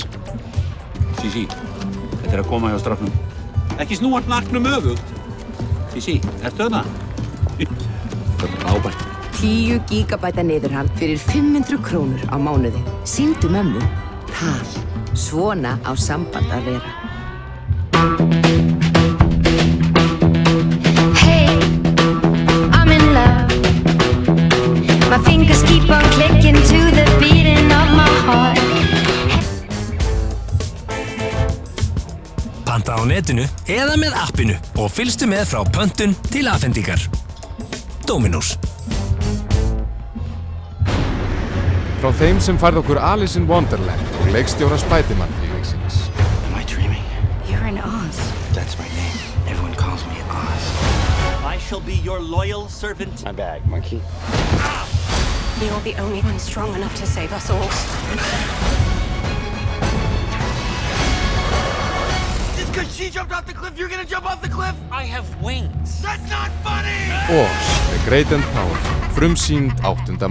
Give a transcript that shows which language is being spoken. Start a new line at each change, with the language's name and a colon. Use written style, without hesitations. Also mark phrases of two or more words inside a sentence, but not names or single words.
Icelandic: Sísí, þetta er að koma hjá strafnum. Ekki snúa hnakknum öfugt. Sísí, ertu þarna? Það er frábært. 10 gigabæta niðurhald fyrir 500 krónur á mánuði. Sýndu mömmu. Tal. Svona á samband að vera.
English: My fingers keep on clicking to the beating of my heart.
Icelandic: Panta á netinu eða með appinu og fylgstu með frá pöntun til afhendingar. Dominós. Frá þeim sem færð okkur Alice in Wonderland og leikstjóra Spiderman fílingsins.
English: Am I dreaming? You're in Oz. That's my name. Everyone calls me Oz. I shall be your loyal servant. My bag, monkey. You're the only one strong enough to save us all. Just because she jumped off the cliff, you're gonna jump off the cliff? I have wings. That's not funny!
Icelandic: Oz, The Great and Powerful, frumsýnd 8.